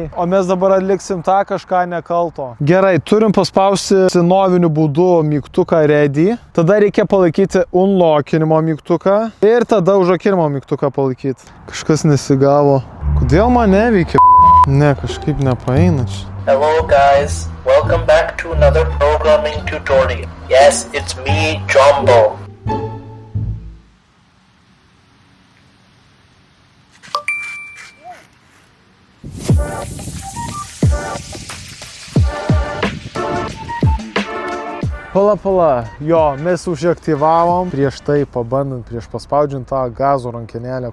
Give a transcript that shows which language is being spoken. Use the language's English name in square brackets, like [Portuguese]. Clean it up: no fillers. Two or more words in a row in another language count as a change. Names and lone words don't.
[Lithuanian] O mes dabar atliksim tą kažką nekalto. Gerai, turim paspausti senoviniu būdu mygtuką ready. Tada reikia palaikyti unlockinimo mygtuką. Ir tada užrakinimo mygtuką palaikyti. Kažkas nesigavo. Kodėl man neveikia? Ne, kažkaip nepaeina čia. [English] Hello guys, welcome back to another programming tutorial. Yes, it's me, Jumbo. [Lithuanian] Pala, jo, mes užaktyvavom prieš tai pabandant, prieš paspaudžiant tą gazo rankenėlę.